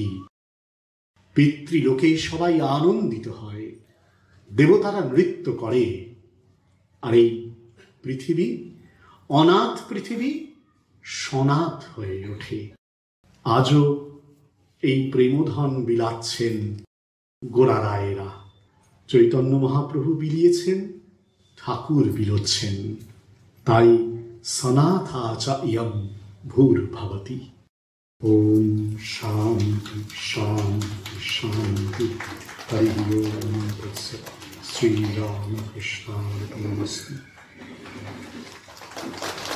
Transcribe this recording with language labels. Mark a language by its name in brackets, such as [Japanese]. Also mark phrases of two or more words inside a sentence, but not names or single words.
[Bangla] পিতৃলোকে সবাই আনন্দিত হয়, দেবতারা নৃত্য করে, আর এই পৃথিবী, অনাথ পৃথিবী সনাথ হয়ে ওঠে। আজও এই প্রেমধন বিলাচ্ছেন গোরা রায়েরা, চৈতন্য মহাপ্রভু বিলিয়েছেন, ঠাকুর বিলোচ্ছেন। [Sanskrit] তাই सनाथा च इयं भूर्भवति। ओम शांति शांति शांति। हरि ओम तत्सत्। श्री राम कृष्णार्पणमस्तु।